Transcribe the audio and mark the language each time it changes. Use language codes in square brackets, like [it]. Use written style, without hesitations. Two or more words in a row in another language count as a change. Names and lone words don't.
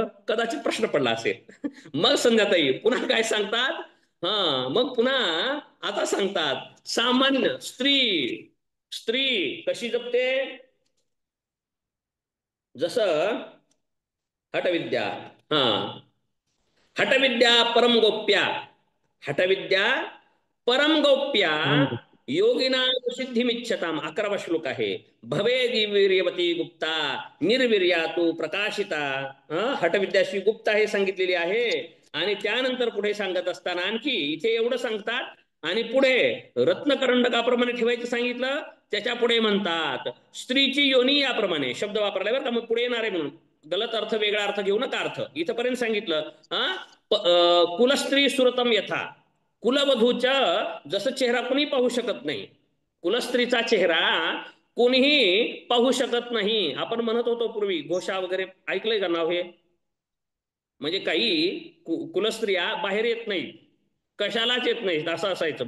[mr] कदाचित प्रश्न पडला असेल. मग संध्याताई पुन्हा काय सांगतात? मग पुन्हा आता सांगतात, सामान्य स्त्री, स्त्री कशी जपते? जसं हठविद्या, हा, [sa] हठविद्या परम गोप्या, हठविद्या परम गोप्या योगिना सिद्धिमिच्छताम. [mr] 11वा श्लोक आहे. [sa] भवेदी वीर्यवती गुप्ता निर्वीर्या तू प्रकाशिता. [mr] हठविद्याशी गुप्त आहे सांगितलेली आहे. आणि त्यानंतर पुढे सांगत असताना आणखी इथे एवढं सांगतात, आणि पुढे रत्नकरंडकाप्रमाणे ठेवायचं सांगितलं. त्याच्या पुढे म्हणतात स्त्रीची योनी याप्रमाणे शब्द वापरलाय बरं का. मग पुढे येणार आहे म्हणून गलत अर्थ, वेगळा अर्थ घेऊ नका. अर्थ इथपर्यंत सांगितलं. [sa] कुलस्त्री सुरतम यथा. [mr] कुलवधूच्या जसं चेहरा कोणी पाहू शकत नाही, कुलस्त्रीचा चेहरा कोणीही पाहू शकत नाही. आपण म्हणत होतो पूर्वी, घोषा वगैरे ऐकलंय का नाव हे? म्हणजे काही कुलस्त्रिया बाहेर येत नाहीत, कशालाच येत नाहीत असं असायचं.